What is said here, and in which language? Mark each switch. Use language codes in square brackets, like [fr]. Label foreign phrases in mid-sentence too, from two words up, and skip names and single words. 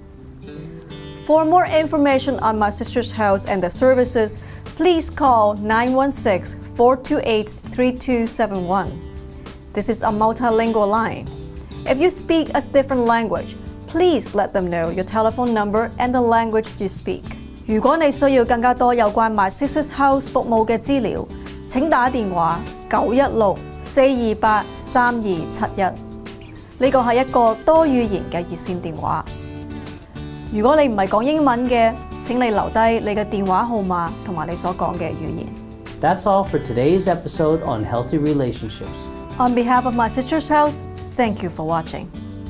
[en] For more information on My Sister's House and the services, please call 916-428-3271. This is a multilingual line. If you speak a different language, please let them know your telephone number and the language you speak. [yue] 如果你需要更加多有關 My Sister's House 服務嘅資料，請打電話916-428-3271。呢個係一個多語言嘅熱線電話。如果你唔係講英文嘅，請你留低你嘅電話號碼同埋你所講嘅語言。 [en] That's all for today's episode on healthy relationships. On behalf of My Sister's House, thank you for watching.